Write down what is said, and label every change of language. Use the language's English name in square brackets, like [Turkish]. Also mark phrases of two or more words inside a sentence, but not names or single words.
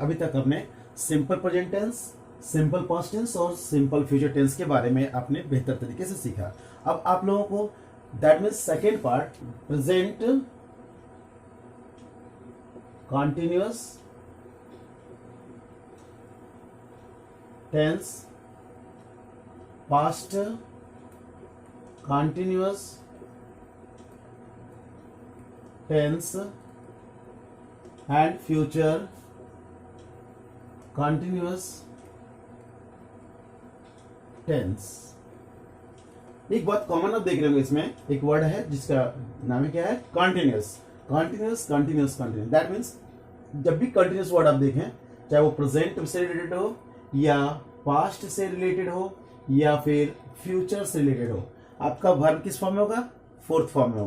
[Hindi] अभी तक आपने [English] simple present tense, simple past tense [Hindi] और [English] simple future tense [Hindi] के बारे में आपने बेहतर तरीके से सीखा। अब आप लोगों को [English] that means second part, present continuous tense, past continuous tense and future continuous tense। [Hindi] एक बात कॉमन आप देख रहे होंगे, इसमें एक वर्ड है जिसका नाम है क्या है, कॉन्टिन्यूस। [English] continuous continuous continuous, that means [Hindi] जब भी [English] continuous word [Hindi] आप देखें, चाहे वो प्रेजेंट से रिलेटेड हो या पास्ट से रिलेटेड हो या फिर फ्यूचर से रिलेटेड हो, आपका वर्ब किस फॉर्म में होगा, [English] fourth form [Hindi] में होगा।